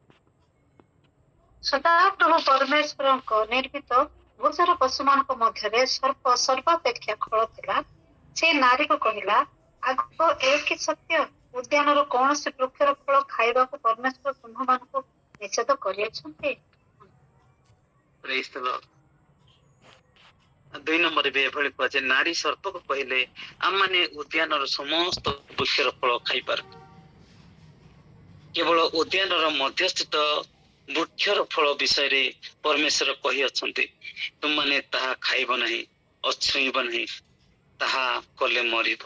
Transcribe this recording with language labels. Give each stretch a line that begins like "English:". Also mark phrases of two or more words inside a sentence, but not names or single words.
Odia: ସଦାପ୍ରଭୁ ପରମେଶ୍ୱରଙ୍କ ନିର୍ମିତ ଭୂଚର ପଶୁମାନଙ୍କ ମଧ୍ୟରେ ସର୍ପ ସର୍ବାପେକ୍ଷା ଖଳ ଥିଲା। ସେ ନାରୀକୁ କହିଲା, ଆଗ ଏ କି ସତ୍ୟ, ଉଦ୍ୟାନର କୌଣସି ବୃକ୍ଷର ଫଳ ଖାଇବାକୁ ପରମେଶ୍ୱର ତୁମ୍ଭମାନଙ୍କୁ ନିଷେଧ କରିଅଛନ୍ତି?
English: Praise the Lord।
Odia: 2 ନମ୍ବରରେ ବି ଏଭଳି କୁହାଯାଏ, ନାରୀ ସର୍ପକୁ କହିଲେ ଆମମାନେ ଉଦ୍ୟାନର ସମସ୍ତ ବୃକ୍ଷର ଫଳ ଖାଇପାରୁ, କେବଳ ଉଦ୍ୟାନର ମଧ୍ୟସ୍ଥିତ ବୃକ୍ଷର ଫଳ ବିଷୟରେ ପରମେଶ୍ୱର କହିଅଛନ୍ତି, ତୁମମାନେ ତାହା ଖାଇବ ନାହିଁ, ଅଛୁଇଁବ ନାହିଁ, ତାହା କଲେ ମରିବ।